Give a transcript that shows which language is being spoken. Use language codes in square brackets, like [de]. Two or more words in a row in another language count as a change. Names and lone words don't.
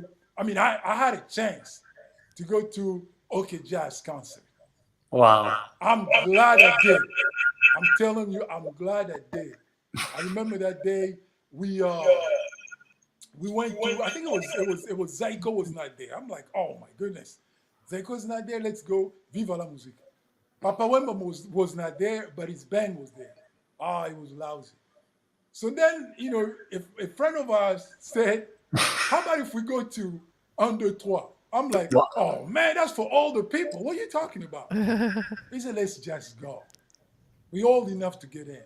[en] I mean, I had a chance to go to OK Jazz concert. Wow. I'm glad I did. I'm telling you, I'm glad I did. I remember that day we went to. I think it was Zaiko was not there. I'm like, oh my goodness, Zaiko's not there. Let's go. Viva la musique. Papa Wemba was not there, but his band was there. Ah, it was lousy. So then, if a friend of ours said, how about if we go to Under Trois? I'm like, Wow. oh man, that's for older people. What are you talking about? He said, let's just go. We old enough to get in.